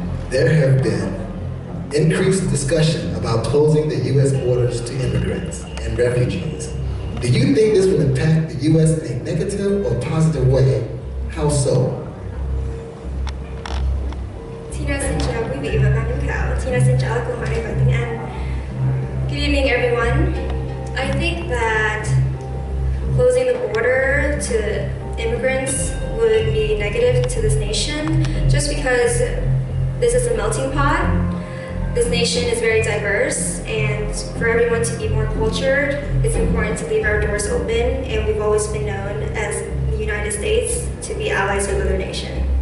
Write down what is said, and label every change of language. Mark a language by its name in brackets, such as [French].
[English] There have been increased discussion about closing the U.S. borders to immigrants and refugees. Do you think this will impact the U.S. in a negative or positive way? How so? [Vietnamese] Tina xin chào quý vị và ban giám khảo. Tina xin trả lời câu hỏi này bằng tiếng Anh. [English] Good evening, everyone. I think that closing the border to immigrants would be negative to this nation, just because this is a melting pot. This nation is very diverse, and for everyone to be more cultured, it's important to leave our doors open, and we've always been known as the United States to be allies with other nations.